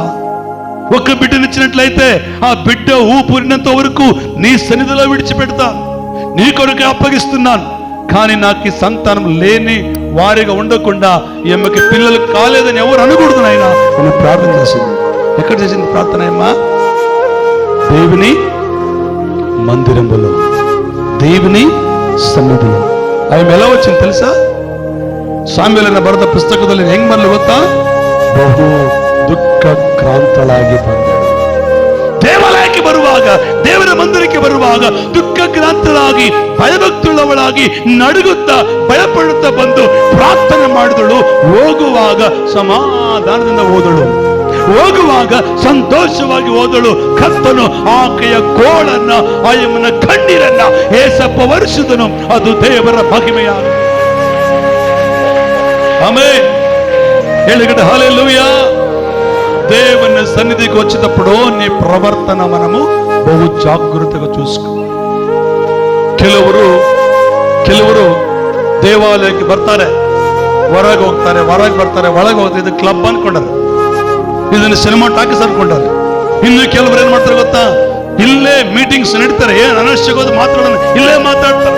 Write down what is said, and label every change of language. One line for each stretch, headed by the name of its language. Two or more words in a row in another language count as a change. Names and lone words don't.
Telugu: ఒక్క బిడ్డనిచ్చినట్లయితే ఆ బిడ్డ ఊపిరినంత వరకు నీ సన్నిధిలో విడిచిపెడతా, నీ కొరకు అప్పగిస్తున్నాను. కానీ నాకు ఈ సంతానం లేని వారిగా ఉండకుండా ఈమెకి పిల్లలు కాలేదని ఎవరు అనకూడదు నాయన అని ప్రార్థన చేసింది. ఎక్కడ చేసింది ప్రార్థన? అమ్మా, దేవుని మందిరములో, దేవుని ಸನ್ನಿಧಿలో. ಆమె ఎలా వచ్చింది తెలుసా?
Kannada: ಸಾಮ್ಯೇಲನ ಬರೆದ ಪುಸ್ತಕದಲ್ಲಿ ಹೆಂಗ್ ಬರ್ಲಿ ಗೊತ್ತಾ? ಬಹು ದುಃಖಕ್ರಾಂತಳಾಗಿ ಬಂದಳು. ದೇವಾಲಯಕ್ಕೆ ಬರುವಾಗ, ದೇವರ ಮಂದಿರಕ್ಕೆ ಬರುವಾಗ ದುಃಖಕ್ರಾಂತಳಾಗಿ, ಭಯಭಕ್ತುಳ್ಳವಳಾಗಿ, ನಡುಗುತ್ತಾ ಭಯಪಡುತ್ತಾ ಬಂದು ಪ್ರಾರ್ಥನೆ ಮಾಡಿದಳು. ಹೋಗುವಾಗ ಸಮಾಧಾನದಿಂದ ಹೋದಳು, ಹೋಗುವಾಗ ಸಂತೋಷವಾಗಿ ಹೋದಳು. ಕರ್ತನು ಆಕೆಯ ಗೋಳನ್ನ, ಆಯಮ್ಮನ ಕಣ್ಣೀರನ್ನ ಏಸಪ್ಪ ವರ್ಷದನು. ಅದು ದೇವರ ಮಹಿಮೆಯಾಗಿದೆ. ಆಮೆನ್. ಹೇಳಿಕಡೆ ಹಲ್ಲೆಲೂಯಾ.
Telugu: దేవుని సన్నిధికి వచ్చేటప్పుడు నీ ప్రవర్తన మనము బహు జాగ్రత్తగా చూసుకో.
Kannada: ಕೆಲವರು ದೇವಾಲಯಕ್ಕೆ ಬರ್ತಾರೆ, ಹೊರಗೆ ಹೋಗ್ತಾರೆ, ಒಳಗೆ ಹೋಗ್ತಾರೆ. ಇದು ಕ್ಲಬ್ ಅನ್ಕೊಂಡಾರೆ, ಇದನ್ನು ಸಿನಿಮಾ ಟಾಕೀಸ್ ಅನ್ಕೊಂಡಾರೆ. ಇನ್ನು ಕೆಲವರು ಏನ್ ಮಾಡ್ತಾರೆ ಗೊತ್ತಾ, ಇಲ್ಲೇ ಮೀಟಿಂಗ್ಸ್ ನಡೀತಾರೆ, ಏನ್ ಅನವಶ್ಯಕವಾದ ಮಾತುಗಳನ್ನು ಇಲ್ಲೇ ಮಾತಾಡ್ತಾರೆ.